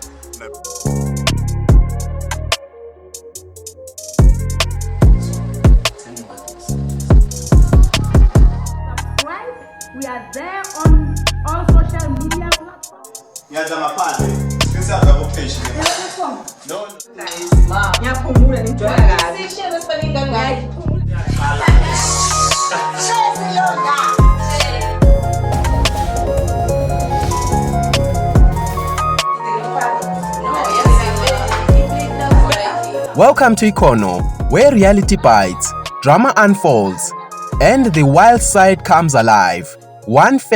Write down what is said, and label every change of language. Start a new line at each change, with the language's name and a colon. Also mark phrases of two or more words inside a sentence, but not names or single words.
English: Subscribe. We are there on all social media platforms.
Zulu: Ngiyaza ngaphandle. Ngisaza location. No. Ngiyaphumula ngijola kabi. Sishelo spelling kangaki?
English: Welcome to Ikono, where reality bites, drama unfolds, and the wild side comes alive.